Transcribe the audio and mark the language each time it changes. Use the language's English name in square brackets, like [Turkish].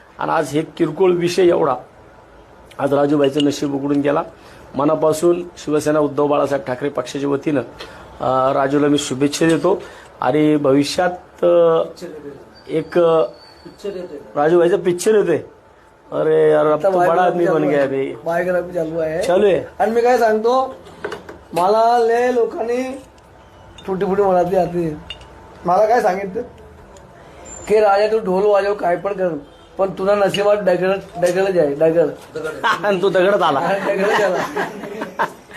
[Marathi] आणि आज हे किरकोळ विषय एवढा आज राजूभाईचं नशीब उघडून गेला. मनापासून शिवसेना उद्धव बाळासाहेब ठाकरे पक्षाच्या वतीनं राजूला मी शुभेच्छा देतो. आणि भविष्यात एक राजूभाईचा पिक्चर येतोय, [Hindi] अरे यार अब तो बड़ा आदमी बन गया बे. [Marathi] बायोग्राफी चालू आहे. चालू आहे. आणि मी काय सांगतो, मला लय लोकांनी फुटी फुटी म्हणाली आधी. मला काय सांगितलं की राजा तू ढोल वाजव काय पण कर, पण तुला नशिबात डगळच आहे, डगळ. आणि तो दगडात आला डगळच आला.